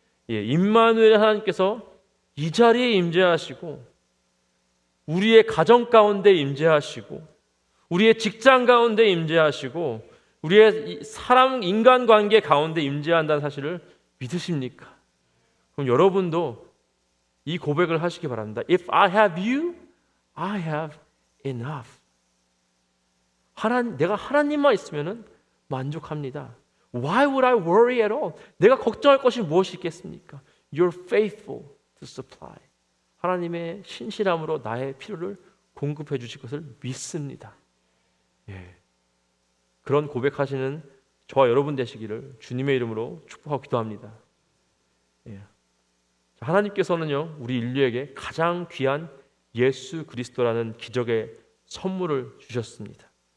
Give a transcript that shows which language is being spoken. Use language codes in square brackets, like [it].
[ko] 예, 임마누엘 하나님께서 이 자리에 임재하시고 우리의 가정 가운데 임재하시고 우리의 직장 가운데 임재하시고 우리의 사람 인간 관계 가운데 임재한다는 사실을 믿으십니까? 그럼 여러분도 이 고백을 하시기 바랍니다. [en] If I have you, I have enough. [ko] 내가 하나님만 있으면 만족합니다. [en] Why would I worry at all? [ko] 내가 걱정할 것이 무엇이 있겠습니까? [en] You're faithful to supply. [ko] 하나님의 신실함으로 나의 필요를 공급해 주실 것을 믿습니다. 예. 그런 고백하시는 저와 여러분 되시기를 주님의 이름으로 축복하고 기도합니다. 예. 하나님께서는요, 우리 인류에게 가장 귀한 예수 그리스도라는 기적의 선물을 주셨습니다.